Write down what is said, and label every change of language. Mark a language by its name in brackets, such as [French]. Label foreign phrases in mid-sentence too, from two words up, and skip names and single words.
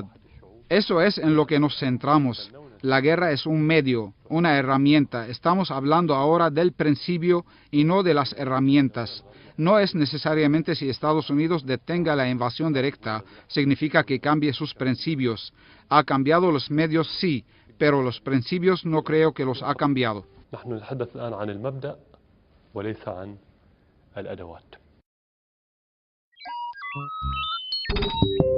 [Spanish] Eso es en lo que nos centramos. La guerra es un medio, una herramienta. Estamos hablando ahora del principio y no de las herramientas. No es necesariamente si Estados Unidos detenga la invasión directa, significa que cambie sus principios. Ha cambiado los medios, sí, pero los principios no creo que los ha cambiado. [Arabic] نحن نتحدث الآن عن المبدأ وليس عن الأدوات. [English] Thank you.